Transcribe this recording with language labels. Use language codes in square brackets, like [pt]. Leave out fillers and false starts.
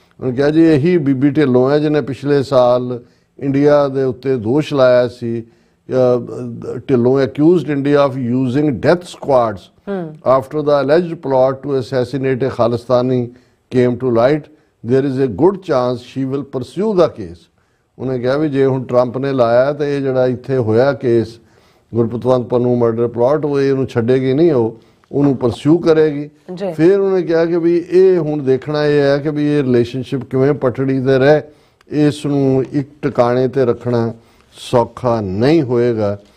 [pa] ਉਹਨੇ ਕਿਹਾ ਜੀ ਇਹੀ ਬੀਬੀ ਢਿੱਲੋਂ ਹੈ ਜਿਹਨੇ ਪਿਛਲੇ ਸਾਲ ਇੰਡੀਆ ਦੇ ਉੱਤੇ ਦੋਸ਼ ਲਾਇਆ ਸੀ। [en] Tillon accused India of using death squads after the alleged plot to assassinate a Khalistani came to light. There is a good chance she will pursue the case। [pa] ਉਹਨੇ ਕਿਹਾ ਵੀ ਜੇ ਹੁਣ ਟਰੰਪ ਨੇ ਲਾਇਆ ਤਾਂ ਇਹ ਜਿਹੜਾ ਇੱਥੇ ਹੋਇਆ case Gurpatwant Pannu murder plot ਉਹ ਇਹਨੂੰ ਛੱਡੇਗੀ ਨਹੀਂ, ਉਹਨੂੰ ਪਰਸਿਊ ਕਰੇਗੀ। ਫਿਰ ਉਹਨੇ ਕਿਹਾ ਕਿ ਵੀ ਇਹ ਹੁਣ ਦੇਖਣਾ ਇਹ ਹੈ ਕਿ ਵੀ ਇਹ ਰਿਲੇਸ਼ਨਸ਼ਿਪ ਕਿਵੇਂ ਪਟੜੀ ਤੇ ਰਹੇ, ਇਸ ਨੂੰ ਇੱਕ ਟਿਕਾਣੇ ਤੇ ਰੱਖਣਾ ਸੌਖਾ ਨਹੀਂ ਹੋਏਗਾ।